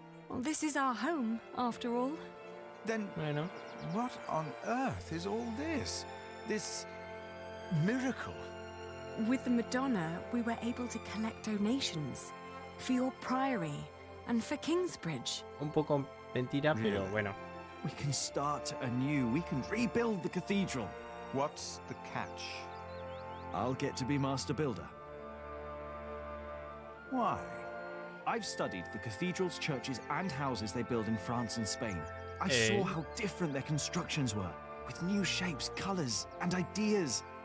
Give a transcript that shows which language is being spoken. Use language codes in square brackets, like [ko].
[en] Well, this is our home, after all. Then what on earth is all this? This miracle? With the Madonna, we were able to collect donations for your priory and for Kingsbridge. [es] Un poco mentira, pero bueno. [en] We can start anew. We can rebuild the cathedral. What's the catch? I'll get to be master builder. Why? I've studied the cathedrals, churches, and houses they build in France and Spain. I saw how different their constructions were, with new shapes, colors, and ideas.